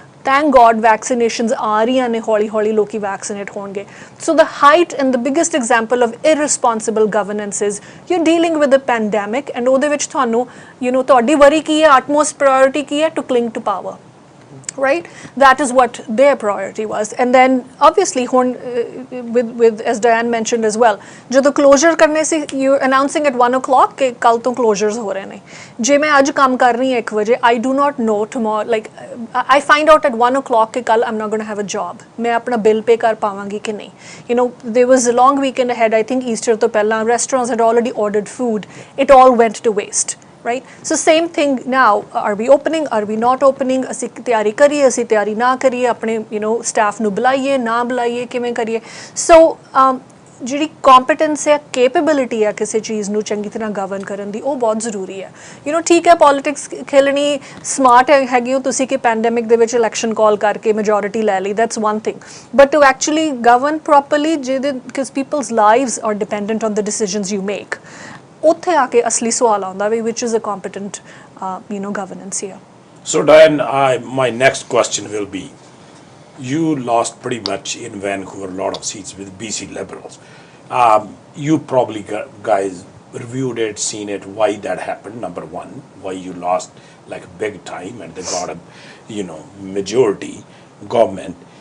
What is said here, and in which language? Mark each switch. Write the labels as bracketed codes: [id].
[en] Thank God [pa] vaccinations ਆ ਰਹੀਆਂ ਨੇ, ਹੌਲੀ ਹੌਲੀ ਲੋਕੀ vaccinate ਹੋਣਗੇ. [en] So the height and the biggest example of irresponsible governance is you're dealing with a pandemic and [pa] ਉਹਦੇ ਵਿੱਚ ਤੁਹਾਨੂੰ ਤੁਹਾਡੀ worry ਕੀ ਹੈ, [en] utmost priority ਕੀ ਹੈ, to cling to power. Right, that is what their priority was. And then obviously with as Dianne mentioned as well, [pa] ਜਦੋਂ closure ਕਰਨੇ ਸੀ, [en] you announcing at 1 o'clock [pa] ਕਿ ਕੱਲ ਤੋਂ closures ਹੋ ਰਹੇ ਨੇ. ਜੇ ਮੈਂ ਅੱਜ ਕੰਮ ਕਰ ਰਹੀ ਹਾਂ 1 ਵਜੇ, [en] I do not know tomorrow, like I find out at 1 o'clock [pa] ਕਿ ਕੱਲ [en] I'm not going to have a job, [pa] ਮੈਂ ਆਪਣਾ bill pay ਕਰ ਪਾਵਾਂਗੀ ਕਿ ਨਹੀਂ. [en] There was a long weekend ahead. I think Easter [pa] ਤੋਂ ਪਹਿਲਾਂ [en] restaurants had already ordered food. It all went to waste. Right, so same thing now. Are we opening, are we not opening? [pa] ਅਸੀਂ ਤਿਆਰੀ ਕਰੀਏ, ਅਸੀਂ ਤਿਆਰੀ ਨਾ ਕਰੀਏ, ਆਪਣੇ staff ਨੂੰ ਬੁਲਾਈਏ ਨਾ ਬੁਲਾਈਏ, ਕਿਵੇਂ ਕਰੀਏ? So ਜਿਹੜੀ competence ਹੈ, capability ਹੈ ਕਿਸੇ ਚੀਜ਼ ਨੂੰ ਚੰਗੀ ਤਰ੍ਹਾਂ govern ਕਰਨ ਦੀ, ਉਹ ਬਹੁਤ ਜ਼ਰੂਰੀ ਹੈ. ਠੀਕ ਹੈ politics ਖੇਲਣੀ smart ਹੈਗੀ ਹੋ ਤੁਸੀਂ ਕਿ pandemic ਦੇ ਵਿੱਚ election call ਕਰਕੇ majority ਲੈ ਲਈ, [en] that's one thing, but to actually govern properly, because people's lives are dependent on the decisions you make. [pa] ਉੱਥੇ ਆ ਕੇ ਅਸਲੀ ਸਵਾਲ ਆਉਂਦਾ ਵੀ [en] which is a competent governance here. So Dianne, my next question will be, you lost pretty much in Vancouver a lot of seats with BC Liberals. You probably guys reviewed it, seen it, why that happened, number one, why you lost like big time and they got a majority government.